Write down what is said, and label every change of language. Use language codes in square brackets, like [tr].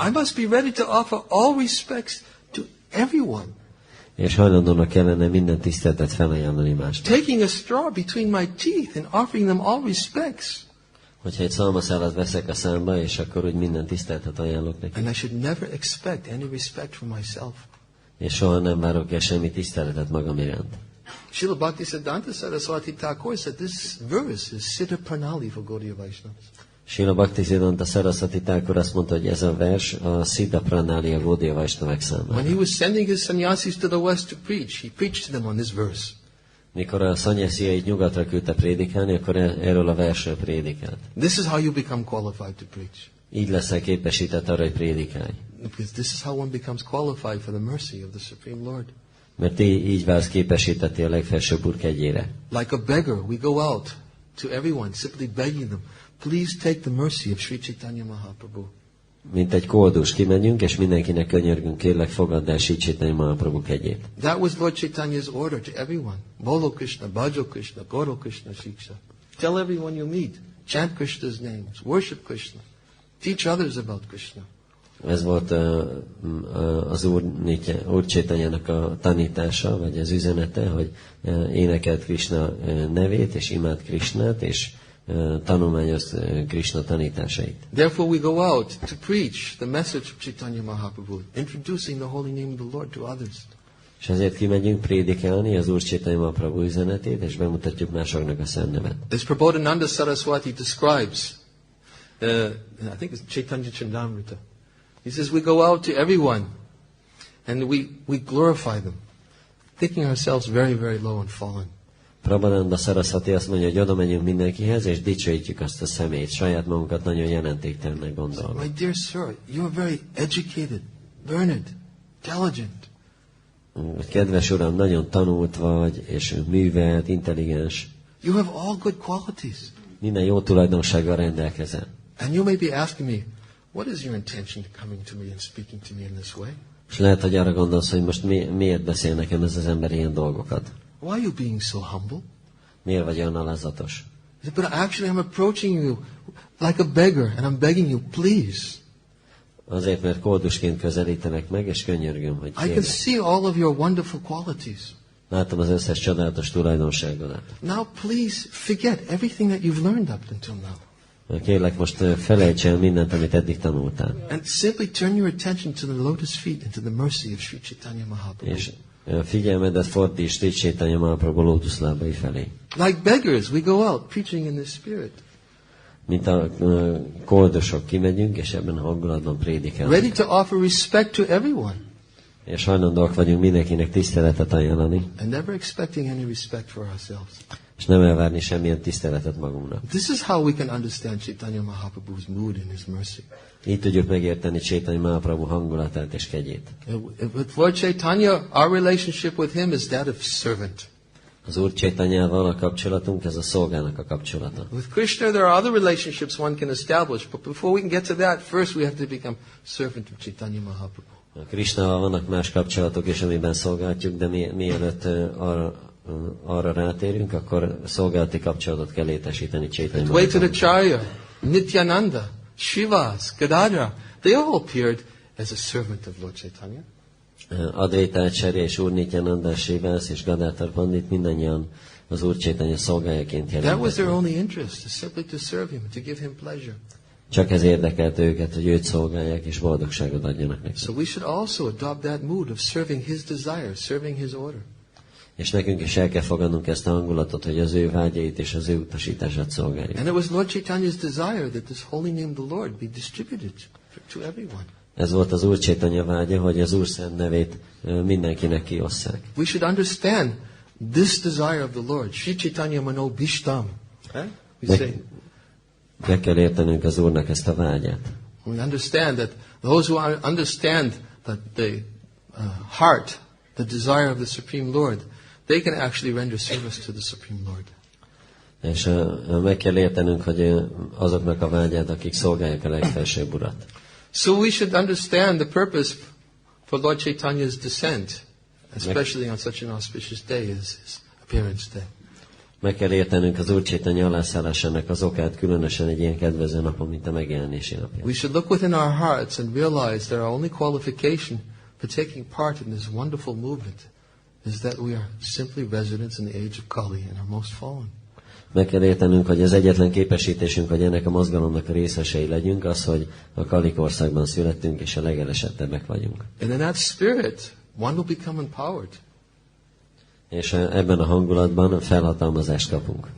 [en] I must be ready to offer all respects to everyone. [hu] És hajlandónak kellene minden tiszteletet felajánlani másnak. [en] Taking a straw between my teeth and offering them all respects. [hu] Hogyha egy szalmaszálat veszek a számba, és akkor úgy minden tiszteletet ajánlok neki. [en] And I should never expect any respect from myself. [hu] És soha nem várok el semmi tiszteletet magam iránt. [en] Srila Bhaktisiddhanta Saraswati Thakur said this verse is Siddha Pranali for Gaudiya Vaishnavas. [hu] Srila Bhaktisiddhanta Saraswati Thakur azt mondta, hogy ez a vers a Siddha Pranali a Gaudiya Vaishnavak számára. [en] When he was sending his sannyasis to the west to preach, he preached to them on this verse. [hu] Mikor a szanyasziait nyugatra küldte prédikálni, akkor erről a versről prédikált. [en] This is how you become qualified to preach. [hu] Így leszel képesített arra, hogy prédikálj. [en] Because this is how one becomes qualified for the mercy of the Supreme Lord. [hu] Mert így válsz képesítetté a legfelsőbb Úr kegyére. [en] Like a beggar, we go out to everyone, simply begging them, please take the mercy of Sri Chaitanya Mahaprabhu. [hu] Mint egy koldus, kimegyünk, és mindenkinek könyörgünk, kérlek, fogadd el Sri Chaitanya Mahaprabhu kegyét. [en] That was Lord Chaitanya's order to everyone. [bn] Bolo Krishna, Bhajo Krishna, Goro Krishna Shiksha. [en] Tell everyone you meet, chant Krishna's names, worship Krishna, teach others about Krishna. [hu] Ez volt az Úr Chaitanyának a tanítása, vagy az üzenete, hogy énekelt Krishna nevét, és imád Krishnát, és tanulmányoz Krishna tanításait. [en] Therefore we go out to preach the message of Chaitanya Mahaprabhu, introducing the holy name of the Lord to others. [hu] És ezért kimegyünk prédikálni az Úr Chaitanya Mahaprabhu üzenetét, és bemutatjuk másoknak a Szent nevet. [en] As Prabodhananda Saraswati describes, I think it's Chaitanya Chandamrita. He says we go out to everyone and we glorify them, thinking ourselves very, very low and fallen. [hu] Prabodhananda Saraswati azt mondja, hogy oda megyünk mindenkihez, és dicsőítjük azt a személyt, saját magunkat nagyon jelentéktelennek gondolva. [en] My dear sir, you are very educated, learned, intelligent. [hu] Kedves uram, nagyon tanult vagy, és művelt, intelligens. [en] You have all good qualities. [hu] Minden jó tulajdonsággal rendelkezel. [en] And you may be asking me, what is your intention to coming to me and speaking to me in this way? [hu] És lehet, hogy arra gondolsz, hogy most miért beszél nekem ez az ember ilyen dolgokat? [en] Why are you being so humble? [hu] Miért vagy olyan alázatos? [en] But actually I'm approaching you like a beggar and I'm begging you, please. [hu] Azért, mert koldusként közelítenek meg, és könyörgöm, hogy [en] I can [hu] kérlek. [en] see all of your wonderful qualities. [hu] Látom az összes csodálatos tulajdonságodat. [en] Now please forget everything that you've learned up until now. [hu] Kérlek, most felejts el mindent, amit eddig tanultál. [en] And simply turn your attention to the lotus feet and to the mercy of Sri Chaitanya Mahaprabhu. [hu] És figyelmedet fordíts Sri Chaitanya Mahaprabhu lótuszlábai felé. [en] Like beggars, we go out preaching in this spirit. [hu] Mint a koldusok kimegyünk, és ebben a hangulatban prédikálunk. [en] Ready to offer respect to everyone. [hu] És hajlandóak vagyunk mindenkinek tiszteletet ajánlani. [en] And never expecting any respect for ourselves. [hu] És nem elvárni semmilyen tiszteletet magunknak. [en] This is how we can understand Chaitanya Mahaprabhu's mood and his mercy. [hu] Így tudjuk megérteni Chaitanya Mahaprabhu hangulatát és kegyét. [en] With Lord Chaitanya, our relationship with him is that of servant. [hu] Az Úr Chaitanyával a kapcsolatunk, ez a szolgának a kapcsolata. [en] With Krishna there are other relationships one can establish, but before we can get to that, first we have to become servant of Chaitanya Mahaprabhu. [hu] A Krishnával vannak más kapcsolatok is, amiben szolgáltjuk, de mielőtt arra rátérünk, akkor szolgálati kapcsolatot kell létesíteni Chaitanya Mahaprabhu. [en] Advaitacharya, Nityananda, Shivas, Gadadhara, they all appeared as a servant of Lord Chaitanya. [hu] Advaitacharya és Úr Nityananda, Shivas és Gadadhar Pandit mindannyian az Úr Chaitanya szolgájaként [en] That was their [hu] jelentettek. [en] only interest, is simply to serve him, to give him pleasure. [hu] Csak ez érdekelte őket, hogy őt szolgálják és boldogságot adjanak neki. [en] So we should also adopt that mood of serving his desire, serving his order. [hu] És nekünk is el kell fogadnunk ezt a hangulatot, hogy az ő vágyait és az ő utasítását szolgáljuk. [en] And it was Lord Chaitanya's desire that this holy name, the Lord, be distributed to everyone. [hu] Ez volt az Úr Chaitanya vágya, hogy az Úr szent nevét mindenkinek kiosszák. [en] We should understand this desire of the Lord. [sa] Sri Chaitanya Mano Bhishtam. [en] We say, [hu] Meg kell értenünk az Úrnak ezt a vágyát. [en] we understand that those who understand that the heart, the desire of the Supreme Lord, they can actually render service to the Supreme Lord. [hu] És meg kell értenünk, hogy azoknak a vágyát, akik szolgálják a legfelsőbb Urat. [en] So we should understand the purpose for Lord Chaitanya's descent, especially on such an auspicious day as his appearance day. [hu] Meg kell értenünk az Úr Chaitanya alászállásának az okát, különösen egy ilyen kedvező napon, mint a megjelenési napja. [en] We should look within our hearts and realize that our only qualification for taking part in this wonderful movement is that we are simply residents in the age of Kali and are most fallen. [hu] Meg kell értenünk, hogy az egyetlen képesítésünk, hogy ennek a mozgalomnak a részesei legyünk, az, hogy a Kali korszakban születtünk, és a legelesettebbek vagyunk. [en] And in that spirit, one will become empowered. [hu] És ebben a hangulatban felhatalmazást kapunk.